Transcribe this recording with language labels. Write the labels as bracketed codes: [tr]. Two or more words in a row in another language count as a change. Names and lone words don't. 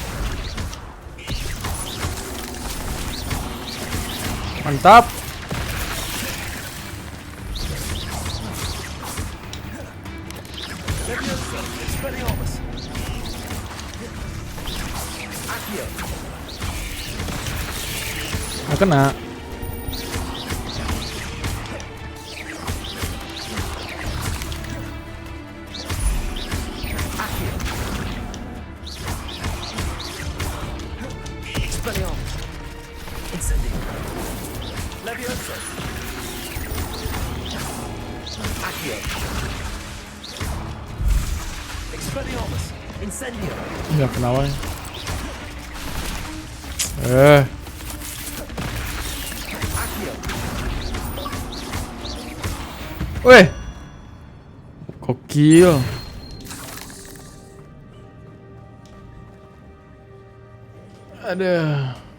[id] Mantap. Levioso. Expelliarmus. Accio. Nggak kena. Accio. Expelliarmus. Incendio. Levioso. Accio. Expelliarmus. Incendio. Nggak kena wae. Accio. Weh. Gokil. Ada.